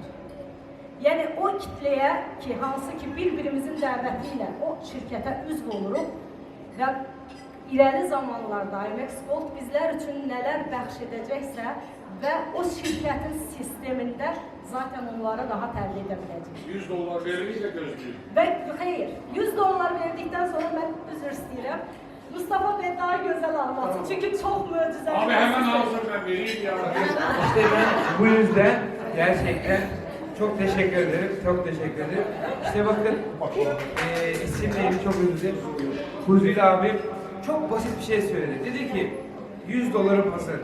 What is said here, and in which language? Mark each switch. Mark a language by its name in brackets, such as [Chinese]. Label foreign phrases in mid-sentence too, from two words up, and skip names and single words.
[Azerbaijani] Yəni o kitləyə ki, hansı ki bir-birimizin dəvəti ilə o şirkətə üzv oluruq və irəli zamanlarda IMX Gold bizlər üçün nələr bəxş edəcəksə və o şirkətin sistemində zaten onları rahat əldə edə biləcək. $100 veririklə gözləyir. Və xeyr, $100 verdikdən sonra mən üzr istəyirəm. [Turkish] Mustafa Bey daha gözəl anlatsın. [Azerbaijani] Çünki çox möcüzəli. [Turkish] Abi hemen hazır ben vereyim ya. İşte ben bu yüzden gerçekten çok teşekkür ederim. Çok teşekkür ederim. İşte bakın isimle ilgili çok üzüldüm. Huzur abim çok basit bir şey söyledi. Dedi ki $100 pası.